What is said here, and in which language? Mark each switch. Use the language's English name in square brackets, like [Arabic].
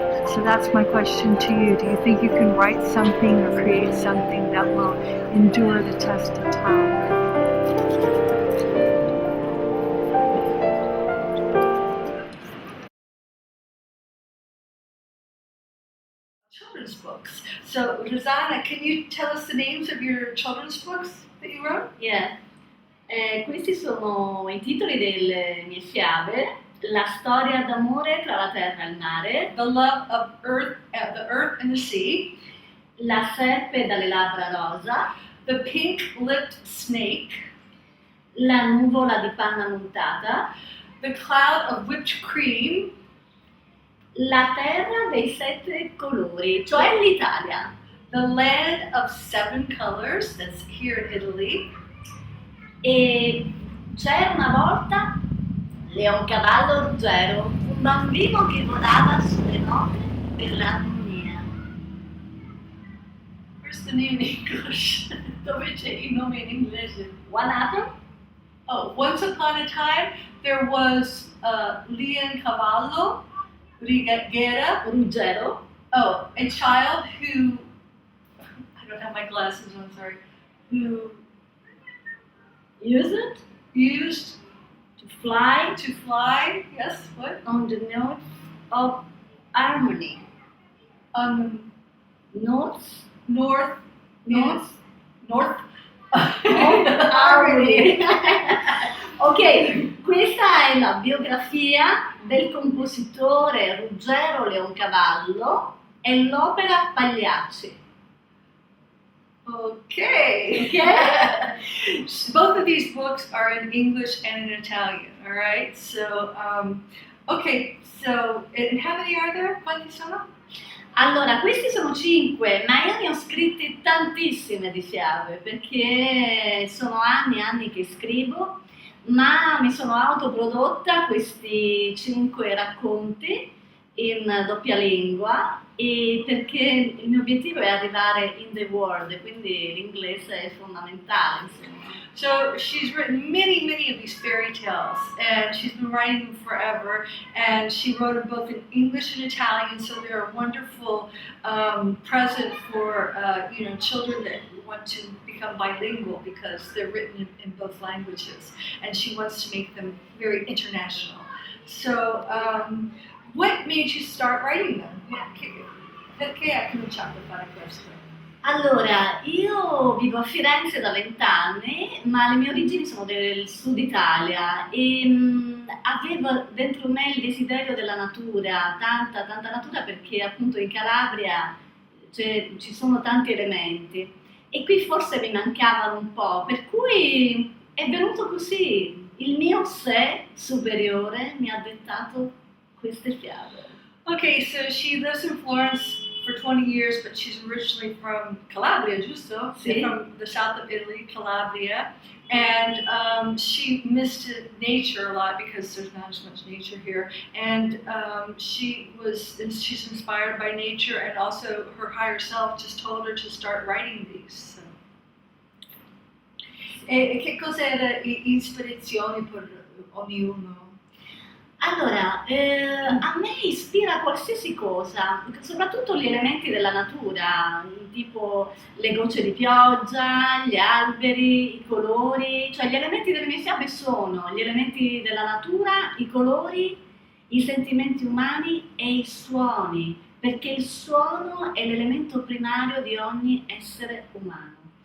[English] So that's my question to you. Do you think you can write something or create something that will endure the test of time? Children's books. So, Rosanna, can you tell us the names of your children's books that you wrote? Yeah. [Italian] Questi sono i titoli delle mie fiabe: La storia d'amore tra la terra e il mare, [English] The Love of Earth, the Earth and the Sea, [Italian] La serpe dalle labbra rosa, [English] The Pink-Lipped Snake, [Italian] La nuvola di panna montata, [English] The Cloud of Whipped Cream, [Italian] La terra dei sette colori, cioè l'Italia. [English] The Land of Seven Colors, that's here in Italy. [Italian] E c'era una volta Leoncavallo Ruggero, un bambino che volava sulle note per l'armonia. [English] Where's the name in English? [Italian] Dove c'è il nome in inglese? [English] What happened? Oh, once upon a time, there was Leoncavallo Ruggero. Oh, a child who, I don't have my glasses on, sorry, who Use it used to fly to fly, yes, what? on the notes of harmony. On Notes, the north, notes north, harmony. [Italian] Ok, questa è la biografia del compositore Ruggero Leoncavallo e l'opera Pagliacci. [English] Okay. Okay. Both of these books are in English and in Italian, all right? So, okay, so, and how many are there? [Italian] Quanti sono? Allora, questi sono 5, ma io ne ho scritte tantissime di fiabe perché sono anni e anni che scrivo, ma mi sono autoprodotta questi 5 racconti in doppia lingua e perché il mio obiettivo è arrivare [English] in the world, [Italian] quindi l'inglese è fondamentale, insomma. [English] So she's written many, many of these fairy tales, and she's been writing them forever. And she wrote them both in English and Italian, so they're a wonderful present for children that want to become bilingual because they're written in both languages. And she wants to make them very international. So, what made you start writing them? [Italian] Perché hai cominciato a fare questo? Allora, io vivo a Firenze da 20 anni, ma le mie origini sono del sud Italia e avevo dentro me il desiderio della natura, tanta natura perché appunto in Calabria ci sono tanti elementi e qui forse mi mancavano un po', per cui è venuto così, il mio sé superiore mi ha dettato queste fiabe. [English] Okay, so she lives in Florence for 20 years, but she's originally from Calabria, [Italian] giusto? Sì. [English] From the south of Italy, Calabria. And she missed nature a lot because there's not as much nature here. And she's inspired by nature, and also her higher self just told her to start writing these. So. [Italian] E che cos'era ispirazione per ognuno? Allora, a me ispira qualsiasi cosa, soprattutto gli elementi della natura, tipo le gocce di pioggia, gli alberi, i colori, cioè gli elementi delle mie fiabe sono gli elementi della natura, i colori, i sentimenti umani e i suoni, perché il suono è l'elemento primario di ogni essere umano.